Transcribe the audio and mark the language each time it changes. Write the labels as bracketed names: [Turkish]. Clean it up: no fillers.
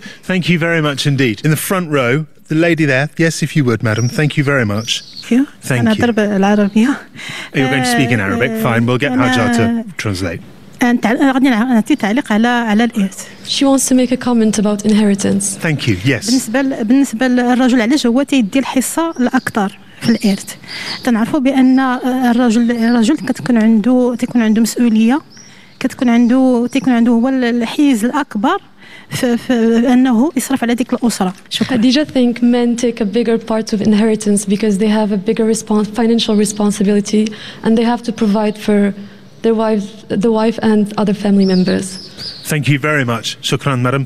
[English] Thank you very much indeed. In the front row, the lady there. Yes, if you would, madam. Thank you very much. Thank you. You're going to speak in Arabic. Fine. We'll get Hajar to translate. She wants to make a comment about inheritance. Thank you. Yes. [Arabic] بالنسبة للرجل علاش هو تيدي الحصة الأكثر في الإرث؟ تنعرفوا بأن الرجل تكون عنده مسؤولية تكون عنده هو الحيز الأكبر. [English] Did you think men take a bigger part of inheritance because they have a bigger financial responsibility and they have to provide for their wives, the wife and other family members? Thank you very much. Shukran, madam.